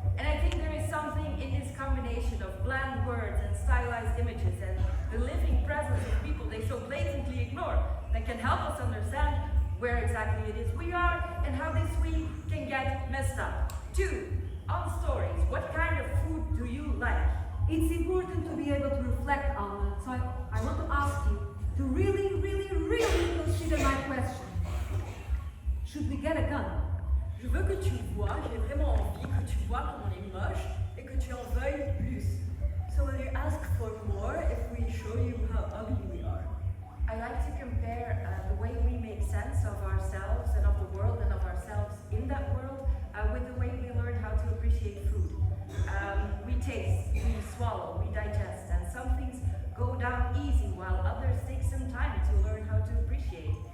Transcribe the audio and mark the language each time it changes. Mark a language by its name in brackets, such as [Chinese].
[English] And I think there is something in this combination of bland words and stylized images and the living presence of people they so blatantly ignore that can help us understand where exactly it is we are and how this messed up. 2. On stories, what kind of food do you like? It's important to be able to reflect, Alma, so I want to ask you to really consider my question. Should we get a gun? [French] Je veux que tu vois, j'ai vraiment envie que tu vois comme on est moche et que tu en veuilles plus. [English] So will you ask for more if we show you how ugly we are? I like to compare the way we make sense of ourselves and of the world and of ourselves in that world with the way we learn how to appreciate food. We taste, we swallow, we digest, and some things go down easy while others take some time to learn how to appreciate.